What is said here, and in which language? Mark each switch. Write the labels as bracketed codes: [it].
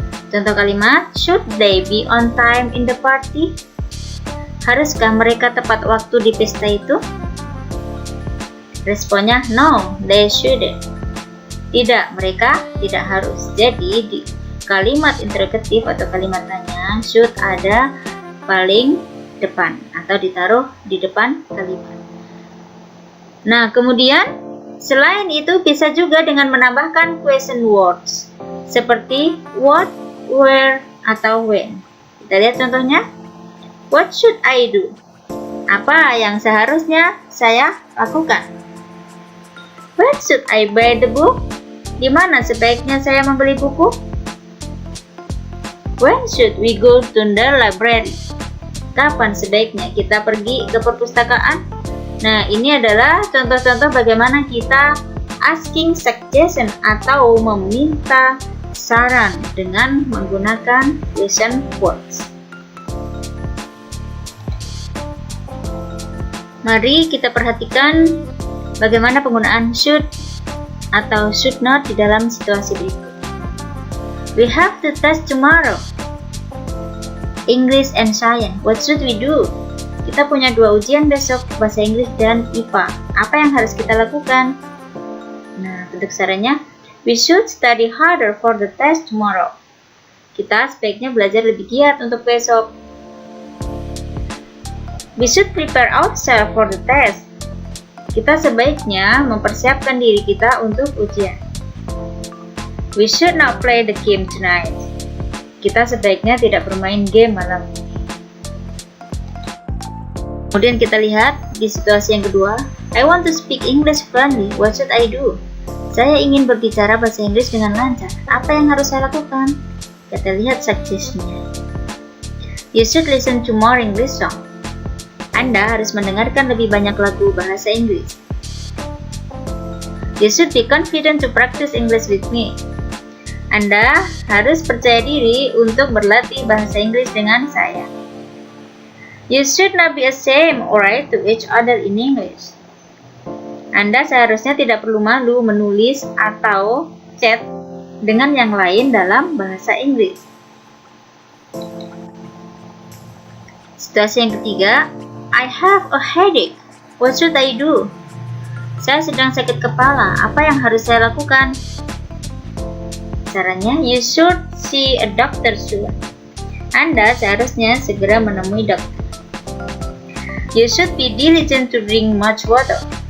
[id] Contoh kalimat, [en] should they be on time in the party? [id] Haruskah mereka tepat waktu di pesta itu? Responnya, [en] no, they shouldn't. [id] Tidak, mereka tidak harus. Jadi, di kalimat interrogatif atau kalimat tanya, should ada paling depan atau ditaruh di depan kalimat. Nah, kemudian selain itu bisa juga dengan menambahkan question words seperti what, where, atau when. Kita lihat contohnya. [en] What should I do? [id] Apa yang seharusnya saya lakukan? [en] Where should I buy the book? [id] Di mana sebaiknya saya membeli buku? [en] When should we go to the library? [id] Kapan sebaiknya kita pergi ke perpustakaan? Nah, ini adalah contoh-contoh bagaimana kita asking suggestion atau meminta saran dengan menggunakan question words. Mari kita perhatikan bagaimana penggunaan should atau should not di dalam situasi berikut. [en] We have to test tomorrow. English and Science. What should we do? [id] Kita punya 2 ujian besok, bahasa Inggris dan IPA. Apa yang harus kita lakukan? Nah, bentuk sarannya, [en] we should study harder for the test tomorrow. [id] Kita sebaiknya belajar lebih giat untuk besok. [en] We should prepare ourselves for the test. [id] Kita sebaiknya mempersiapkan diri kita untuk ujian. [en] We should not play the game tonight. [id] Kita sebaiknya tidak bermain game malam ini. Kemudian kita lihat di situasi yang kedua, [en] I want to speak English fluently. What should I do? [id] Saya ingin berbicara bahasa Inggris dengan lancar. Apa yang harus saya lakukan? Kita lihat suggestion-nya. [en] You should listen to more English song. [id] Anda harus mendengarkan lebih banyak lagu bahasa Inggris. [en] You should be confident to practice English with me. [id] Anda harus percaya diri untuk berlatih bahasa Inggris dengan saya. [en] You should not be ashamed or write to each other in English. [id] Anda seharusnya tidak perlu malu menulis atau chat dengan yang lain dalam bahasa Inggris. Situasi yang ketiga, [en] I have a headache. What should I do? [id] Saya sedang sakit kepala. Apa yang harus saya lakukan? [en] Caranya, you should see a doctor soon. [id] Anda seharusnya segera menemui dokter. [en] You should be diligent to drink much water.